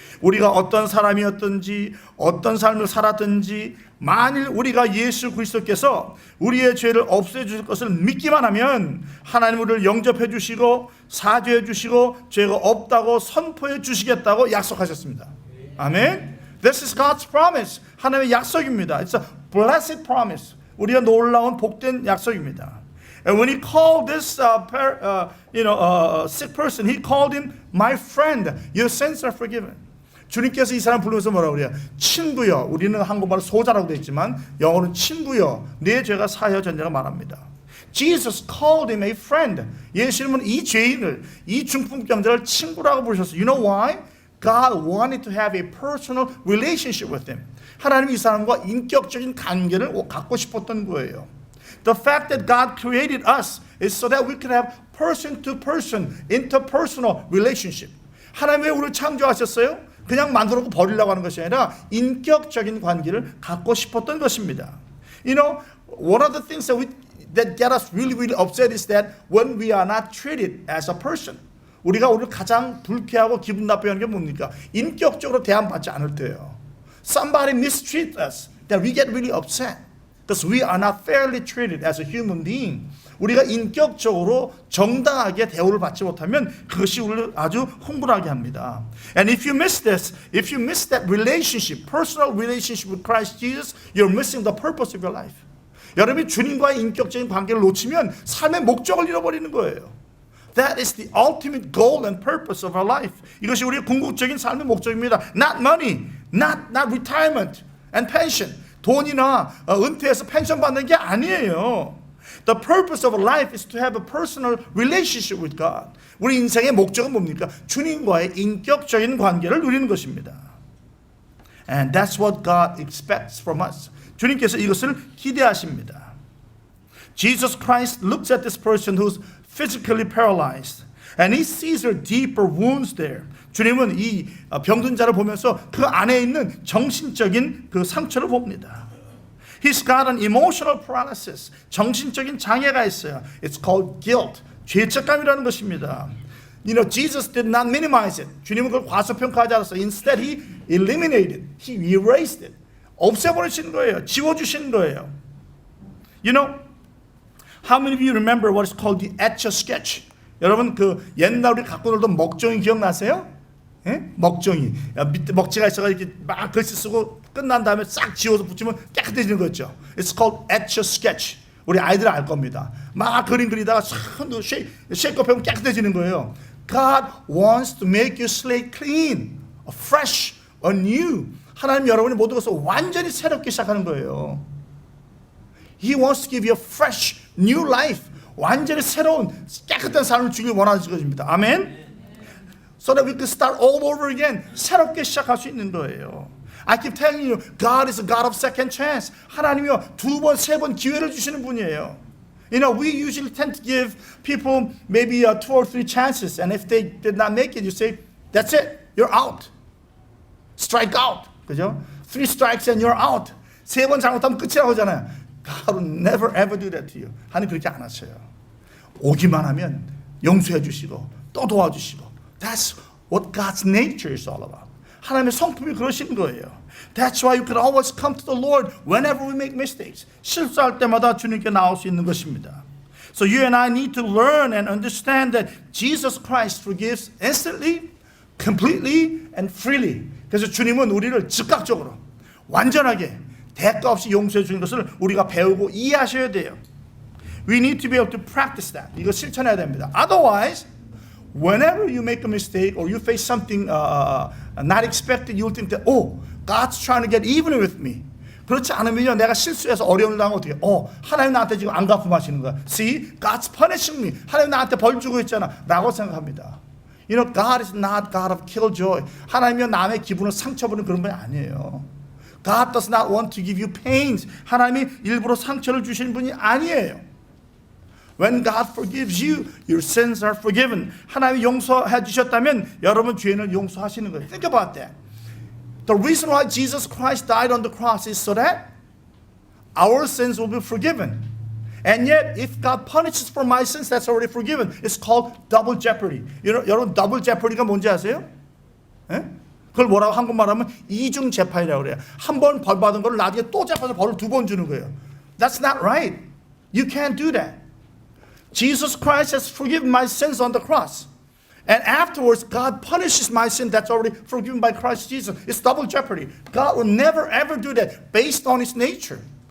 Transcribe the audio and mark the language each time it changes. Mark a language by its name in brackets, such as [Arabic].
[Korean] 우리가 어떤 사람이었든지 어떤 삶을 살았든지 만일 우리가 예수 그리스도께서 우리의 죄를 없애 주실 것을 믿기만 하면 하나님 우리를 영접해 주시고 사죄해 주시고 죄가 없다고 선포해 주시겠다고 약속하셨습니다. 아멘. [English] This is God's promise. [Korean] 하나님의 약속입니다. [English] It's a blessed promise. [Korean] 우리가 놀라운 복된 약속입니다. [English] And when He called this sick person, He called him my friend. Your sins are forgiven. [Korean] 주님께서 이 사람 부르면서 뭐라고 그래요? 친구여. 우리는 한국말로 소자라고 되어 있지만 영어로는 친구여. 내 죄가 사하여졌냐고 말합니다. [English] Jesus called him a friend. [Korean] 예수님은 이 죄인을, 이 중풍병자를 친구라고 부르셨어요. [English] You know why? God wanted to have a personal relationship with him. [Korean] 하나님이 이 사람과 인격적인 관계를 갖고 싶었던 거예요. [English] The fact that God created us is so that we can have person-to-person, interpersonal relationship. [Korean] 하나님 왜 우리를 창조하셨어요? 그냥 만들어놓고 버리려고 하는 것이 아니라 인격적인 관계를 갖고 싶었던 것입니다. [English] You know, one of the things that get us really upset is that when we are not treated as a person. [Korean] 우리가 오늘 가장 불쾌하고 기분 나쁘게 하는 게 뭡니까? 인격적으로 대안받지 않을 때예요. [English] Somebody mistreat us, that we get really upset. Because we are not fairly treated as a human being. [Korean] 우리가 인격적으로 정당하게 대우를 받지 못하면 그것이 우리를 아주 흥분하게 합니다. [English] And if you miss this, if you miss that relationship, personal relationship with Christ Jesus, you're missing the purpose of your life. [Korean] 여러분이 주님과의 인격적인 관계를 놓치면 삶의 목적을 잃어버리는 거예요. [English] That is the ultimate goal and purpose of our life. [Korean] 이것이 우리의 궁극적인 삶의 목적입니다. [English] Not money, not retirement and pension. [Korean] 돈이나 은퇴해서 펜션 받는 게 아니에요. [English] The purpose of life is to have a personal relationship with God. [Korean] 우리 인생의 목적은 뭡니까? 주님과의 인격적인 관계를 누리는 것입니다. [English] And that's what God expects from us. [Korean] 주님께서 이것을 기대하십니다. [English] Jesus Christ looks at this person who's physically paralyzed and he sees her deeper wounds there. [Korean] 주님은 이 병든 자를 보면서 그 안에 있는 정신적인 그 상처를 봅니다. [English] He's got an emotional paralysis. [Korean] 정신적인 장애가 있어요. [English] It's called guilt. [Korean] 죄책감이라는 것입니다. [English] You know, Jesus did not minimize it. [Korean] 주님은 그걸 과소평가하지 않았어요. [English] Instead, he eliminated, he erased it. [Korean] 없애버리신 거예요. 지워주신 거예요. [English] You know, how many of you remember what is called the Etch-a-Sketch? [Korean] 여러분 그 옛날 우리 갖고 놀던 먹종이 기억나세요? 예? 먹종이 밑에 먹지가 있어가지고 이렇게 막 글씨 쓰고 끝난 다음에 싹 지워서 붙이면 깨끗해지는 거죠. [English] It's called Etch-a-Sketch. [Korean] 우리 아이들은 알 겁니다. 막 그림 그리다가 쉐이크업 하면 깨끗해지는 거예요. [English] God wants to make your slate clean, fresh, anew. [Korean] 하나님 여러분이 모든 것을 완전히 새롭게 시작하는 거예요. [English] He wants to give you a fresh, new life. [Korean] 완전히 새로운 깨끗한 삶을 주길 원하는 것입니다. 아멘. [English] So that we can start all over again. [Korean] 새롭게 시작할 수 있는 거예요. [English] I keep telling you, God is a God of second chance. [Korean] 하나님이요 두 번, 세 번 기회를 주시는 분이에요. [English] You know, we usually tend to give people maybe 2 or 3 chances, and if they did not make it, you say, "That's it, you're out. Strike out." [Korean] 그죠? [English] 3 strikes and you're out. [Korean] 세 번 잘못하면 끝이라고 하잖아요. [English] God will never ever do that to you. [Korean] 하나님 그렇게 안 하셔요. 오기만 하면 용서해 주시고 또 도와주시고. [English] That's what God's nature is all about. [Korean] 하나님의 성품이 그러신 거예요. [English] That's why you can always come to the Lord whenever we make mistakes. [Korean] 실수할 때마다 주님께 나올 수 있는 것입니다. [English] So you and I need to learn and understand that Jesus Christ forgives instantly, completely, and freely. [Korean] 그래서 주님은 우리를 즉각적으로, 완전하게, 대가 없이 용서해 주는 것을 우리가 배우고 이해하셔야 돼요. [English] We need to be able to practice that. [Korean] 이거 실천해야 됩니다. [English] Otherwise, whenever you make a mistake or you face something not expected, you'll think that, oh, God's trying to get even with me. [Korean] 그렇지 않으면요, 내가 실수해서 어려움을 당하면 어떻게? 하나님 나한테 지금 안 갚음하시는 거야. [English] See, God's punishing me. [Korean] 하나님 나한테 벌 주고 있잖아. 라고 생각합니다. [English] You know, God is not God of killjoy. [Korean] 하나님이요, 남의 기분을 상처보는 그런 분이 아니에요. [English] God does not want to give you pains. [Korean] 하나님이 일부러 상처를 주시는 분이 아니에요. [English] When God forgives you, your sins are forgiven. [Korean] 하나님이 용서해 주셨다면 여러분 죄는 용서하시는 거예요. [English] Think about that. The reason why Jesus Christ died on the cross is so that our sins will be forgiven. And yet, if God punishes for my sins, that's already forgiven. It's called double jeopardy. [Korean] 여러분 double jeopardy가 뭔지 아세요? 예? 그걸 뭐라고 한국말하면 이중 재판이라고 그래요. 한 번 벌 받은 걸 나중에 또 재판에서 벌을 2번 주는 거예요. [English] That's not right. You can't do that. Jesus Christ has forgiven my sins on the cross. And afterwards, God punishes my sin that's already forgiven by Christ Jesus. It's double jeopardy. God will never ever do that based on His nature.